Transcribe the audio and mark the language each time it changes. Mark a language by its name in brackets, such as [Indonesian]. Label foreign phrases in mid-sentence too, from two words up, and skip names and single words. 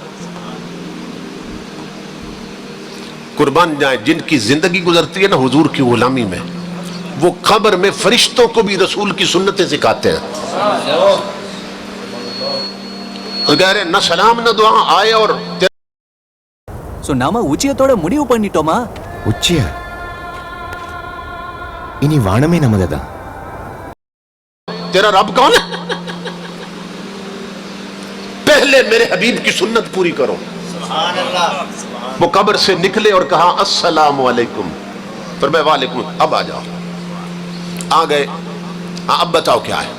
[Urdu] قربان جائیں جن کی زندگی گزرتی ہے نا حضور کی غلامی میں، وہ قبر میں فرشتوں کو بھی رسول کی سنتیں سکھاتے ہیں۔ تو کہہ رہے نہ سلام نہ دعا، آئے اور [Tamil] சோ நாம உச்சியத்தோட முடிவு பண்ணிட்டோமா? உச்சியா? இனி வானமே நமதுதான்। [Urdu] تیرا رب کون ہے؟ پہلے میرے حبیب کی سنت پوری کرو۔ وہ قبر سے نکلے اور کہا [Arabic] السلام علیکم، [Urdu] فرمایا وعلیکم، اب آ جاؤ۔ آ گئے، اب بتاؤ کیا ہے؟